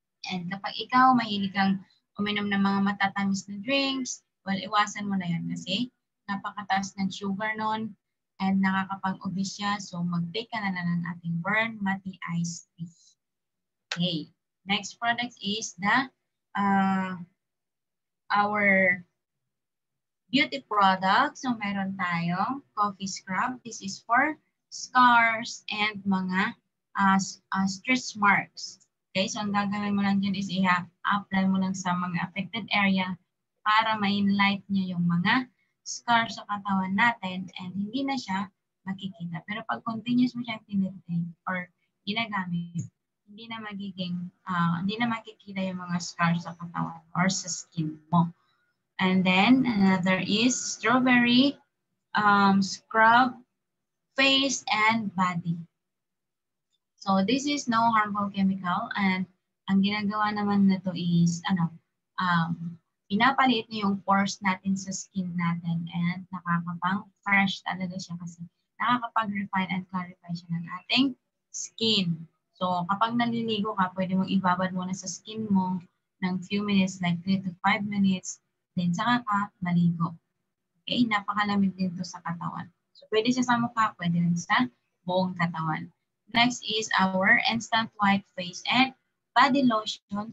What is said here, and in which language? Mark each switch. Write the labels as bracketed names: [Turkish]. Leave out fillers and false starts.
[Filipino] And kapag ikaw, mahilig kang uminom ng mga matatamis na drinks, well, iwasan mo na yan kasi napakataas ng sugar nun and nakakapag-obese siya. So, mag-take ka na ng ating burn mati iced tea. Okay. [English] Next product is the our beauty product. [Filipino] So, meron tayong coffee scrub. [English] This is for scars and mga stretch marks. [Filipino] Okay, so ang gagawin mo lang dyan is i-apply mo lang sa mga affected area para ma-enlight niya yung mga scars sa katawan natin and hindi na siya makikita. Pero pag continuous mo siyang tinitrate or ginagamit, hindi na makikita yung mga scars sa katawan or sa skin mo. [English] And then another is strawberry scrub face and body. So this is no harmful chemical and [Filipino] ang ginagawa naman nito [English] is [Filipino] pinapaliit niya yung pores natin sa skin natin and nakakapang-fresh talaga siya kasi nakakapag-refine and clarify siya ng ating skin. So, kapag naliligo ka, pwede mong ibabad muna sa skin mo ng few minutes, [English] like 3 to 5 minutes, [Filipino] then saka ka maligo. Okay, napakalamig din to sa katawan. So, pwede siya sa mukha, pwede rin sa buong katawan. [English] Next is our Instant White Face and Body Lotion.